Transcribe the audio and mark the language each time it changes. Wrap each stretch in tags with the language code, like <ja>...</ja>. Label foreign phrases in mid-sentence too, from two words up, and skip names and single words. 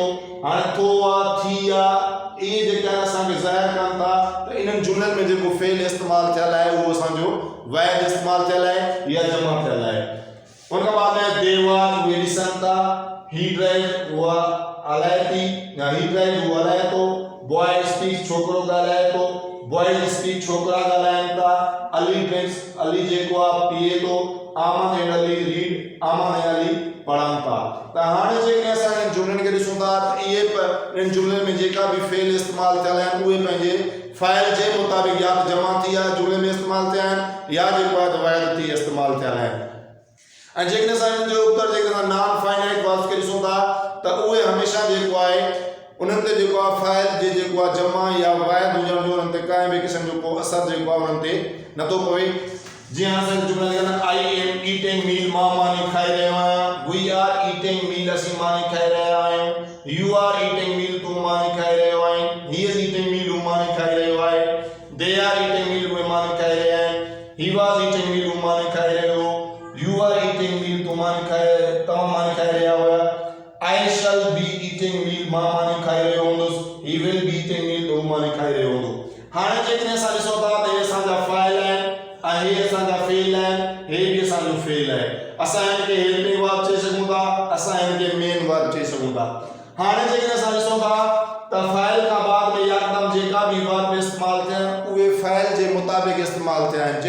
<sd>हाणे थो आहे थी आहे इहे जेके असांखे ज़ाहिर कनि था त इन्हनि जुमलनि में जेको फेल इस्तेमाल थियल आहे उहो असांजो वाहिद इस्तेमाल थियल आहे या जमा थियल आहे। उन खां बाद में</sd> <en>they watch</en> <sd>उहे ॾिसनि था,</sd> <en>he drive</en> <sd>उहा हलाए थी या</sd> <en>he drive</en> <sd>उहो हलाए थो,</sd> <en>boy speak</en> <sd>छोकिरो ॻाल्हाए थो,</sd> <en>boys speak</en> <sd>छोकिरा ॻाल्हाइनि था, अली ड्रिंक्स अली जेको आहे पीए थो,</sd> <en>Aman and Ali read</en> <sd>आमन ऐं अली पढ़नि था। त हाणे जेकॾहिं असां इन जुमलनि खे ॾिसूं था त इहे इन जुमलनि में जेका भी फेल इस्तेमाल थियल आहिनि उहे पंहिंजे फ़ाइल जे मुताबिक या त जमा थी आहे जुमले में इस्तेमाल थिया आहिनि या जेको आहे त वाहिद थी इस्तेमाल थियल आहिनि। ऐं जेकॾहिं असां इन जो उत्तर जेकॾहिं असां</sd> <en>non finite verbs</en> <sd>खे ॾिसूं था त उहे हमेशह जेको आहे उन्हनि ते जेको आहे फ़ाइल जे जेको आहे जमा या वाहिद हुजण जो उन्हनि ते कंहिं बि क़िस्म जो को असर जेको आहे उन्हनि ते नथो पवे। जीअं असां जुमला लिखंदा</sd> <en>I am eating meal</en> <sd>मां मानी खाई रहियो आहियां,</sd> <en>we are eating meal</en> <sd>असीं मानी खाई रहिया आहियूं,</sd> <en>you are eating meal</en> <sd>तूं मानी खाई रहियो आहीं,</sd> <en>he is eating meal</en> <sd>हू मानी खाई रहियो आहे,</sd> <en>they are eating meal</en> <sd>उहे मानी खाई रहिया आहिनि,</sd> <en>he was eating meal</en> <sd>हू मानी खाई रहियो हो,</sd> <en>you are eating meal</en> <sd>तूं मानी खाई तव्हां मानी खाई रहिया हुआ,</sd> <en>I shall be eating meal</en> <sd>मां मानी खाई रहियो हूंदुसि,</sd> <en>he will be eating meal</en> <sd>हू मानी खाई रहियो हूंदो। हाणे जेकॾहिं असां ॾिसूं था त इहे असांजा फ़ाइल आहिनि ऐं हे असांजा फेल आहिनि, हे बि असांजो फेल आहे। असां हिनखे</sd> <en>helping verb</en> <sd>चई सघूं था, असां हिनखे</sd> <en>main verb</en> <sd>चई सघूं था। हाणे जेकॾहिं असां ॾिसूं था त फ़ाइल खां बाद में यकदम जेका भी वर्ब इस्तेमाल थियनि उहे फ़ाइल जे मुताबिक इस्तेमाल थिया आहिनि।</sd>